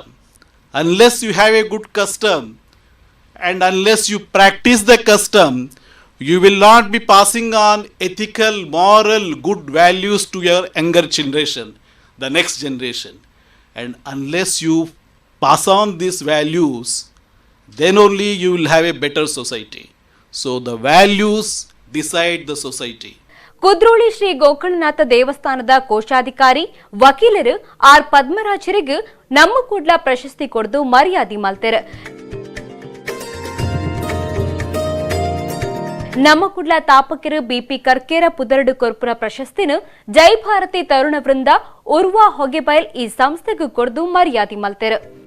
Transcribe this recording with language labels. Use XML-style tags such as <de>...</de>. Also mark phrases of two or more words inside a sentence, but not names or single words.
<en>Unless you have a good custom and unless you practice the custom, you will not be passing on ethical, moral, good values to your younger generation, the next generation. And unless you pass on these values, then only you will have a better society. So the values decide the society.</en> <tcy>ಕುದ್ರೋಳಿ ಶ್ರೀ ಗೋಕರ್ಣನಾಥ ದೇವಸ್ಥಾನದ ಕೋಶಾಧಿಕಾರಿ ವಕೀಲರು ಆರ್ ಪದ್ಮರಾಜರಿಗೆ ನಮ್ಮ ಕುಡ್ಲ ಪ್ರಶಸ್ತಿ ಕೊಡ್ದು ಮರ್ಯಾದೆ ಮಲ್ತೆರು. ನಮ್ಮ ಕುಡ್ಲ ತಾಪಕರು ಬಿಪಿ ಕರ್ಕೇರ ಪುದರಡು ಕೊರ್ಪುರ ಪ್ರಶಸ್ತಿನ ಜೈ ಭಾರತಿ ತರುಣ ವೃಂದ ಉರ್ವಾ ಹೊಗೆಬೈಲ್ ಈ ಸಂಸ್ಥೆಗೆ ಕೊಡ್ದು ಮರ್ಯಾದೆ ಮಲ್ತೆರು.</tcy>